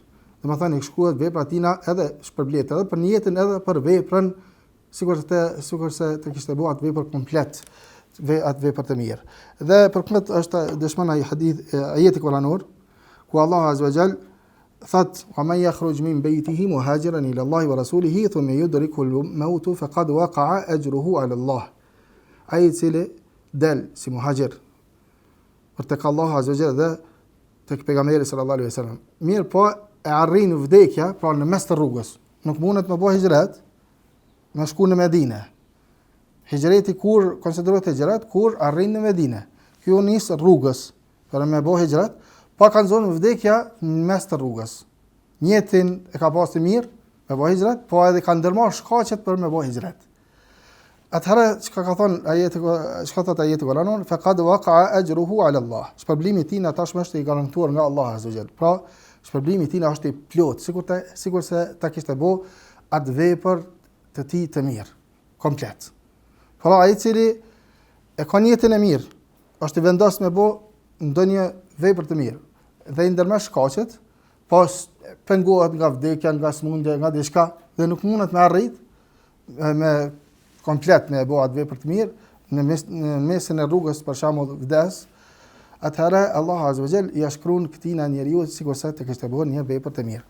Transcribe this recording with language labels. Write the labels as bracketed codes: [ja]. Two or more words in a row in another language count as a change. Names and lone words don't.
[sq] Domethënë i shkruhet vepra tina edhe shpërblet edhe për jetën edhe për veprën, sikur se ta kishte bë atë vepër komplet, atë vepër të mirë. Dhe për këtë është dëshmon ai hadith ajeti kuranor ku Allah [ar] عز وجل [sq] thot: [ar] "ومن يخرج من بيته مهاجرا إلى الله ورسوله ثم يدركه الموت فقد وقع أجره على الله." [sq] Ai cili del si muhajir për tek Allah [ar] عز وجل [sq] dhe tek pejgamberi [ar] صلى الله عليه وسلم. [sq] Mirë po e arrin vdekja, pra në mes të rrugës. Nuk mundet me bëj hijret, me shku në Medinë. Hijreti kur konsiderohet hijret kur arrin në Medinë. Kjo nis rrugës për me bëj hijret, pa kanë zonë vdekja në mes të rrugës. Njetin e ka pasur mirë me bëj hijret, po edhe ka ndërmarr shkaqet për me bëj hijret. Atëherë çka ka thonë ajeti kuranor, [ar] فقد وقع أجره على الله. [sq] Shpërblimi i tij tashmë është i garantuar nga Allah [ar] عز وجل. [sq] Pra, shpërblimi i tij është i plot, sikur se ta kishte bë atë vepër të tij të mirë, komplet. Pra ai i cili e ka jetën e mirë, është i vendosur me bë ndonjë vepër të mirë dhe i ndërmerr shkaqet, pas pengohet nga vdekja, nga smundja, nga diçka dhe nuk mundet me arrit me komplet me bë atë vepër të mirë, në mesin e rrugës për shembull vdes, atëherë Allah [ar] عز وجل [sq] ia shkruan këtij njeriu sikur se të kishte bërë një vepër të mirë.